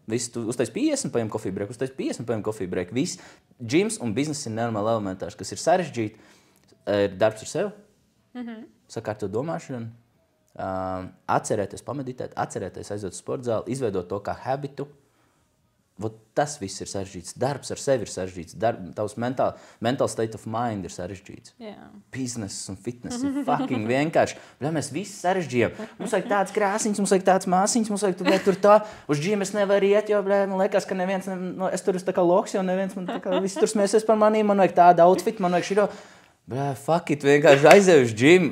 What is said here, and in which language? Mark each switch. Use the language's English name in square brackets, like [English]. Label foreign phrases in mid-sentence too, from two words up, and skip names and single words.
[Latvian] Viss, tu uztais 50, paņem kofiju breku, uztais 50, paņem kofiju breku. Viss, džims un bizness ir nenormāli elementārs, kas ir sarežģīti. Ir darbs ar sevi, sakārtot domāšanu, atcerēties pameditēt, atcerēties aiziet uz sporta zāli, izveidot to kā habitu. Tas viss ir sarežģīts. Darbs ar sevi ir sarežģīts. Tavs [English] mental state of mind [Latvian] ir sarežģīts. Bizness un fitness ir fucking vienkārši. Mēs visi sarežģījām. Mums vajag tāds krāsiņš, mums vajag tāds māsiņš, mums vajag tur tā. Uz džīm es nevaru iet, jo man liekas, ka neviens, es tur esmu tā kā loks, jo neviens man tā kā viss tur smēsies par manīm. Man vajag tādu outfit, man vajag šito. [English] Fuck it, [Latvian] vienkārši aizēju uz džīm.